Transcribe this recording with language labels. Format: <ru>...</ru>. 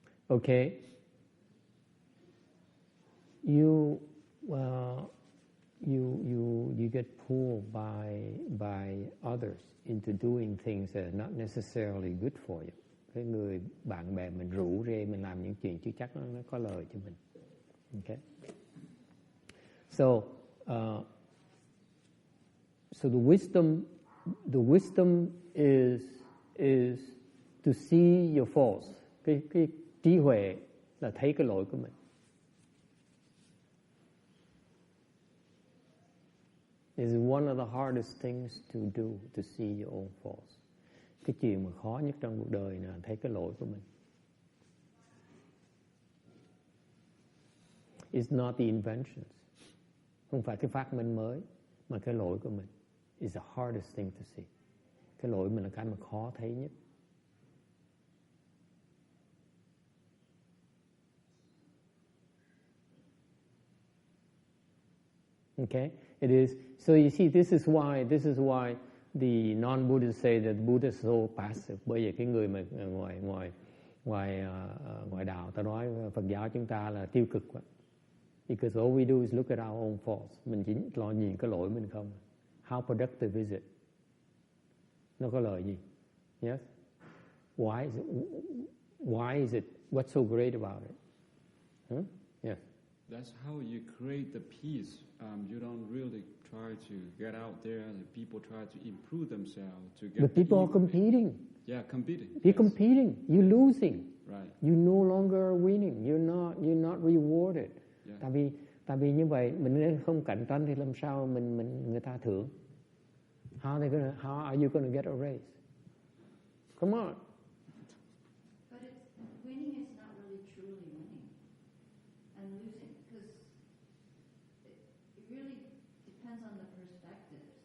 <en>Okay. You get pulled by others into doing things that are not necessarily good for you.</en> <vi>Cái người bạn bè mình rủ rê mình làm những chuyện chưa chắc nó có lợi cho mình.</vi> <en>Okay. So the wisdom is to see your faults.</en> <vi>Cái trí huệ là thấy cái lỗi của mình.</vi> <en>Is one of the hardest things to do, to see your own faults.</en> <vi>Cái chuyện mà khó nhất trong cuộc đời là thấy cái lỗi của mình.</vi> <en>It's not the inventions.</en> <vi>Không phải cái phát minh mới, mà cái lỗi của mình.</vi> <en>It's the hardest thing to see.</en> <vi>Cái lỗi mình là cái mà khó thấy nhất.</vi> <en>Okay, it is. So you see, this is why the non-Buddhists say that the Buddha is so passive.</en> <vi>Bởi vì cái người mà ngoài đạo ta nói Phật giáo chúng ta là tiêu cực quá.</vi> <en>Because all we do is look at our own faults.</en> <vi>Mình chỉ lo nhìn cái lỗi mình không.</vi> <en>How productive is it?</en> <vi>Nó có lợi gì?</vi> <en>Yes. Why is it? What's so great about it? Huh? Yes. That's how you create the peace. You don't really try to get out there, and people try to improve themselves to get. But people are competing. Yeah, competing. You're competing. You're losing. Right. You no longer winning. You're not rewarded. Yeah.</en> <vi>Tại vì như vậy mình nên không cạnh tranh thì làm sao người ta thưởng?</vi> <en>How are you going to get a raise? Come on. But winning is not really truly winning, and losing, because it really depends on the perspective.</en>